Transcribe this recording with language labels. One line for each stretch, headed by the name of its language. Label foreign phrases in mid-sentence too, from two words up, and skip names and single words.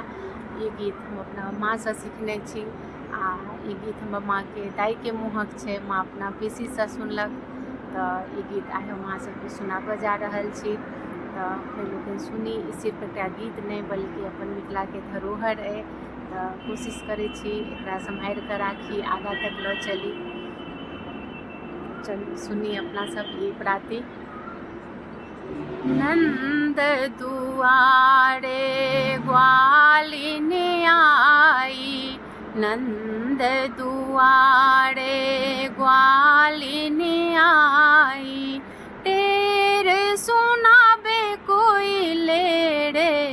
Maithili: ई गीत हम अपना माँसँ सीखने छी आ ई गीत हमर माँके दाइके मुँहक छै। माँ अपना पीसीसँ सुनलक तऽ ई गीत आइ हम अहाँ सबके सुनाबऽ जा रहल छी। तऽ पहिले सुनी। ई सिर्फ एकटा गीत नहि बल्कि अपन मिथिलाके धरोहर अइ, तऽ कोशिश करै छी एकरा सम्हारि कऽ राखी, आगाँ तक लऽ चली। चलू सुनी अपना सब ई प्रार्थी। नंद दुआरे ग्वालिन आई, नंद दुआरे ग्वालिन आई, टेर सुनाबे कोई ले रे